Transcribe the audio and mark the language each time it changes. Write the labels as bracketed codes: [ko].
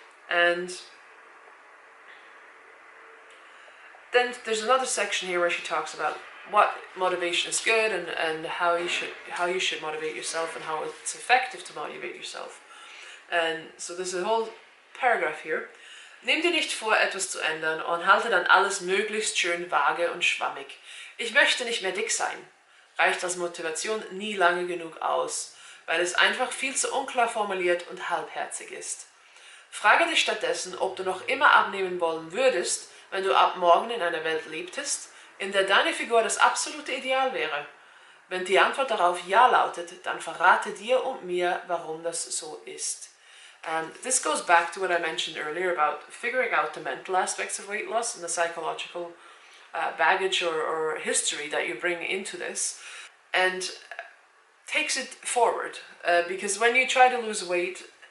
[en] And then there's another section here where she talks about what motivation is good and how you should motivate yourself and how it's effective to motivate yourself. And so there's a whole paragraph here. [de] Nimm dir nicht vor, etwas zu ändern und halte dann alles möglichst schön vage und schwammig. Ich möchte nicht mehr dick sein. Reicht als Motivation nie lange genug aus, weil es einfach viel zu unklar formuliert und halbherzig ist. Frage dich stattdessen, ob du noch immer abnehmen wollen würdest, wenn du ab morgen in einer Welt lebtest, in der deine Figur das absolute Ideal wäre. Wenn die Antwort darauf Ja lautet, dann verrate dir und mir, warum das so ist. [en] And this goes back to what I mentioned earlier about figuring out the mental aspects of weight loss and the psychological baggage or history that you bring into this, and takes it forward. Because when you try to lose weight,